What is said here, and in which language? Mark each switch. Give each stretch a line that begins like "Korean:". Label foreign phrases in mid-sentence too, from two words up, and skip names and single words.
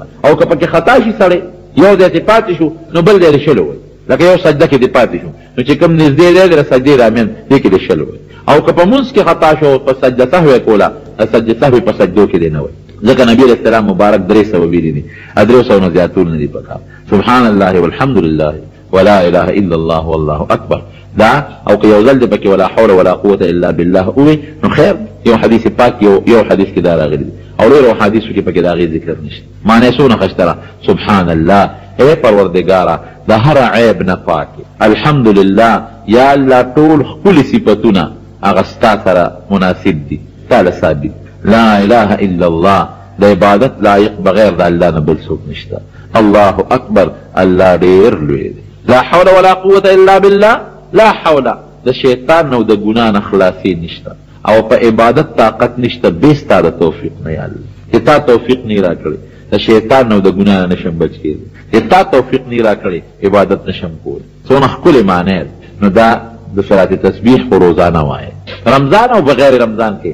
Pashto: او که پکې خطا شي سړی یو دی چې پاتې شو نو بل دی د شلو وایي، لکه یو سجده کې دی پاتې شو نو چې کوم نږدې دی د سجدې رامین دې کې د شلو وایي. او که په مونځ کې خطا شو په سجده سهو یې کوله سجده سهو په سجدو کې دی نه وایي. ځکه نبی علیہ السلام مبارک 300 ویلي دي، 300 نه زیاتول نه دي پکار.
Arabic: سبحان الله والحمد لله ولا اله الا الله والله اکبر
Pashto: دا او که یو ځل دی پکې
Arabic: ولا حول ولا قوه الا بالله
Pashto: اوی نو خیر. یو حدیث پاک یو حدیث کې دا راغلی دی او ډېرو حدیثو کې پکې د هغې ذکر نشته. معنی څونه ښه
Arabic: سبحان الله
Pashto: ای پروردګاره د هر عیب نه پاکې، الحمدلله یا الله ټول ښکلي صفتونه هغه ستا سره مناسب دي تاله ثابت.
Arabic: لا اله الا الله
Pashto: د عبادت لایق بغیر د الله نه بل څوک نشته.
Arabic: الله اکبر
Pashto: الله ډېر لوی دی.
Arabic: لا حول ولا قوه الا بالله. لا حول
Pashto: د شیطان نو د ګناه نه خلاصي نشته او په عبادت طاقت نشته بې ستا د توفیق نه. یا الله چې تا توفیق نه راکړي د شیطان نو د ګناه نه نشم بچ کېدی، چې تا توفیق نه راکړي عبادت نشم کولی. څونه ښکلې معنی نو دا د صلات تسبیح خو روزانه وایه رمضان او بغیر رمضان کې.